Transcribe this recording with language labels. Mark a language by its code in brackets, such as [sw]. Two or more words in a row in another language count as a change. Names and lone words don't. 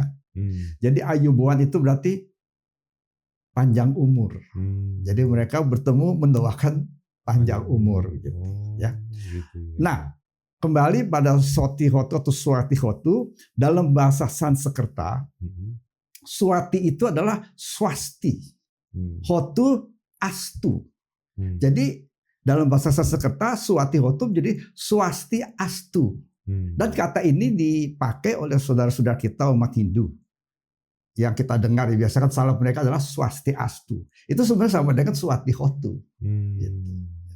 [id] Jadi Ayu Bowan itu berarti panjang umur. Jadi mereka bertemu mendoakan panjang umur gitu ya. Nah, kembali pada Sotihotu atau Suwatihotu dalam bahasa Sanskerta, Swati itu adalah swasti. [sa] Hotu astu. [id] Jadi dalam bahasa Sanskerta Suwatihotu jadi [sa] swasti astu. [id] Dan kata ini dipakai oleh saudara-saudara kita umat Hindu. Yang kita dengar biasakan salam mereka adalah [sa] swasti astu. [id] Itu sebenarnya sama dengan Suwatihotu.